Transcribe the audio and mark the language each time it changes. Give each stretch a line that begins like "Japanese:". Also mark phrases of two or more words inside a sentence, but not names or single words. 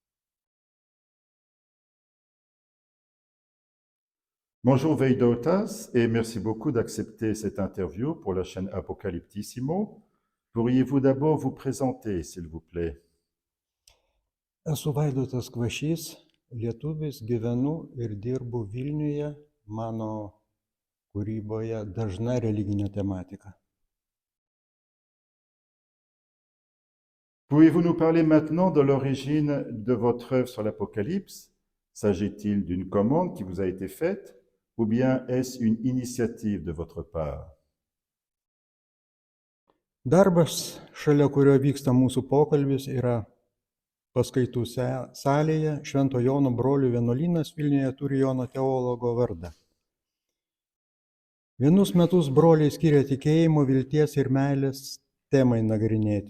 French: Bonjour Vaidotas, et merci beaucoup d'accepter cette interview pour la chaîne Apocalyptissimo. Pourriez-vous d'abord vous présenter, s'il vous plaît?
Lithuanian: Esu Vaidotas Kvašys, lietuvis, gyvenu ir dirbu Vilniuje, mano kūryboje dažna religinė tematika.
French: Pouvez-vous nous parler maintenant de l'origine de votre œuvre sur l'Apocalypse? S'agit-il d'une commande qui vous a été faite ou bien est-ce une initiative de votre part?
Lithuanian: Darbas, šalia kurio vyksta mūsų pokalbis, yra paskaitų salėje. Švento Jono brolių vienuolynas Vilniuje turi Jono teologo vardą. Vienus metus broliai skiria tikėjimo, vilties ir meilės temai nagrinėti.